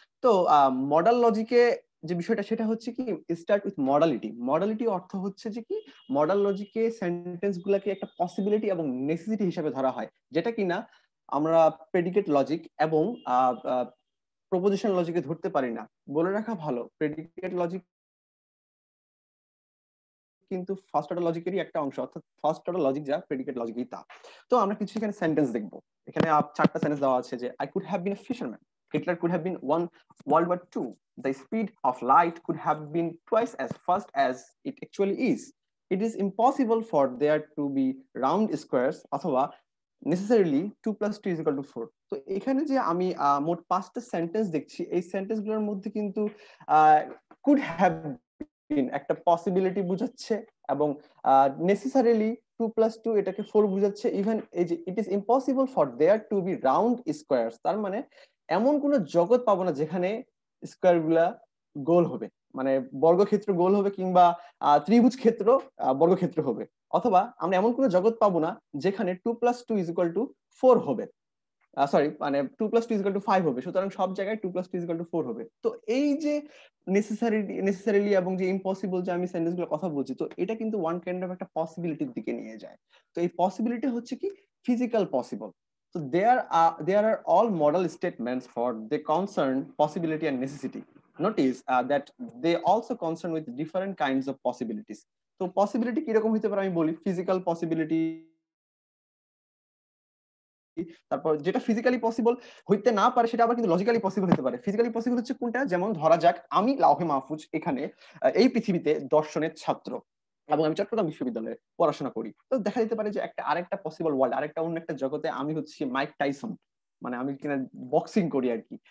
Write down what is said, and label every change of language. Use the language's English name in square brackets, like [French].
[Bangla] তো মডাল লজিকে যে বিষয়টা সেটা হচ্ছে কি, স্টার্ট উইথ মডালিটি অর্থ হচ্ছে যে কি, মডাল লজিকে সেন্টেন্স গুলাকে একটা পসিবিলিটি এবং নেসেসিটি হিসেবে ধরা হয়, যেটা কিনা আমরা প্রেডিকেট লজিক এবং প্রপোজিশন লজিকে ধরতে পারি না। বলে রাখা ভালো, প্রেডিকেট লজিক কিন্তু ফার্স্ট অর্ডার লজিকেরই একটা অংশ, অর্থাৎ ফার্স্ট অর্ডার লজিক যা, প্রেডিকেট লজিকই তা। তো আমরা কিছু এখানে সেন্টেন্স দেখবো। এখানে 4টা সেন্টেন্স দেওয়া আছে যে [English] I could have been a fisherman, Hitler could have been won World War II, the speed of light could have been twice as fast as it actually is, it is impossible for there to be round squares, অথবা necessarily 2 + 2 = 4। [Bangla] তো এখানে যে আমি মোট 5টা sentence দেখছি, এই sentence গুলোর মধ্যে কিন্তু কুড হ্যাভ বিন একটা পসিবিলিটি বুঝাচ্ছে, এবং নেসেসারিলি 2 + 2 এটাকে 4 বুঝাচ্ছে। ইভেন এই যে it is impossible for there to B round squares, তার মানে এমন কোন জগৎ পাবো না যেখানে স্কোয়ার গুলা গোল হবে, মানে বর্গক্ষেত্র গোল হবে, কিংবা ত্রিভুজ ক্ষেত্র বর্গক্ষেত্র হবে, অথবা আমরা এমন কোন জগৎ পাবো না যেখানে 2 + 2 = 4 হবে, সরি মানে 2 + 2 = 5 হবে। সুতরাং সব জায়গায় 2 + 2 = 4 হবে। তো এই যে নেসেসারিলি এবং যে ইম্পসিবল যে আমি সেন্টেন্স গুলো কথা বলছি, তো এটা কিন্তু ওয়ান কাইন্ড অফ একটা পসিবিলিটির দিকে নিয়ে যায়। তো এই পসিবিলিটি হচ্ছে কি physical possible. [English] So there are all model statements for they concern possibility and necessity. Notice that they also concern with different kinds of possibilities. [Bangla] তো পসিবিলিটি কিরকম হতে পারে আমি বলি, ফিজিক্যাল পসিবিলিটি তারপর যেটা ফিজিক্যালি পসিবল হইতে না পারে সেটা আবার কিন্তু লজিক্যালি পসিবল হতে পারে। ফিজিক্যালি পসিবল হচ্ছে কোনটা, যেমন ধরা যাক আমি লাউহে মাহফুজ এখানে এই পৃথিবীতে দর্শনের ছাত্র এবং আমি চট্টগ্রাম বিশ্ববিদ্যালয়ে পড়াশোনা করি। তো দেখা যেতে পারে যে একটা আরেকটা পসিবল ওয়ার্ল্ড, আরেকটা অন্য একটা জগতে আমি হচ্ছি মাইক টাইসন, মানে আমি কিনা বক্সিং করি আর কি।